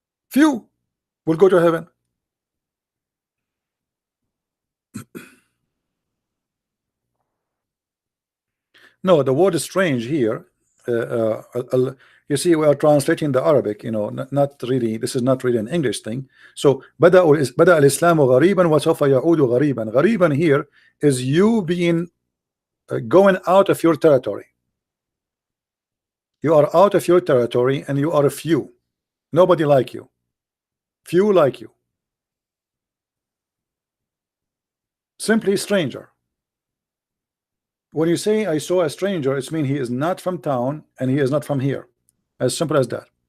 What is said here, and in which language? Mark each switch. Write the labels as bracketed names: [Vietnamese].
[English] Few will go to heaven. No, the word is strange here. You see, we are translating the Arabic, you know, not really, this is not really an English thing. So [Arabic] بدأ الإسلام غريبا وسوف يعود غريبا. غريبا [English] here is you being going out of your territory. You are out of your territory and you are a few. Nobody like you. Few like you. Simply stranger. When you say I saw a stranger, it means he is not from town and he is not from here. As simple as that.